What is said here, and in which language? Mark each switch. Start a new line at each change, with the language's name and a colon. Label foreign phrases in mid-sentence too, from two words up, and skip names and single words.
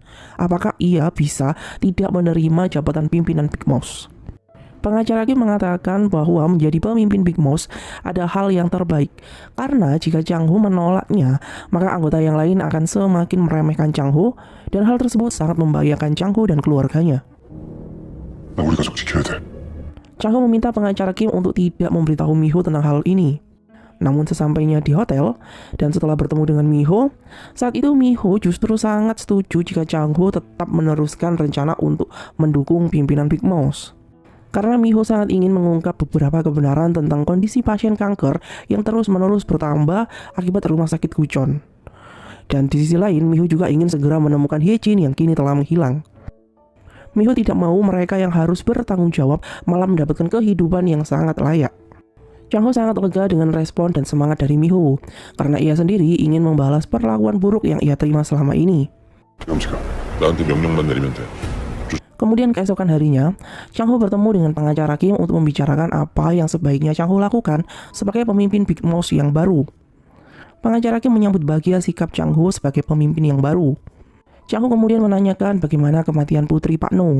Indonesian: Apakah ia bisa tidak menerima jabatan pimpinan Big Mouse? Pengacara Kim mengatakan bahwa menjadi pemimpin Big Mouse ada hal yang terbaik, karena jika Chang Ho menolaknya, maka anggota yang lain akan semakin meremehkan Chang Ho, dan hal tersebut sangat membahayakan Chang Ho dan keluarganya.
Korean: 나 우리 가족 지켜야 돼.
Indonesian: Chang Ho meminta pengacara Kim untuk tidak memberitahu Mi Ho tentang hal ini. Namun sesampainya di hotel, dan setelah bertemu dengan Mi Ho, saat itu Mi Ho justru sangat setuju jika Chang Ho tetap meneruskan rencana untuk mendukung pimpinan Big Mouse. Karena Mi Ho sangat ingin mengungkap beberapa kebenaran tentang kondisi pasien kanker yang terus-menerus bertambah akibat rumah sakit Kuchon. Dan di sisi lain, Mi Ho juga ingin segera menemukan Hye Jin yang kini telah menghilang. Mi Ho tidak mau mereka yang harus bertanggung jawab malah mendapatkan kehidupan yang sangat layak. Chang Ho sangat lega dengan respon dan semangat dari Mi Ho, karena ia sendiri ingin membalas perlakuan buruk yang ia terima selama ini.
Korean: 염치가 나한테 명령만 내리면 돼.
Indonesian: Kemudian keesokan harinya, Chang Ho bertemu dengan pengacara Kim untuk membicarakan apa yang sebaiknya Chang Ho lakukan sebagai pemimpin Big Mouse yang baru. Pengacara Kim menyambut bahagia sikap Chang Ho sebagai pemimpin yang baru. Chang Ho kemudian menanyakan bagaimana kematian putri Pak No.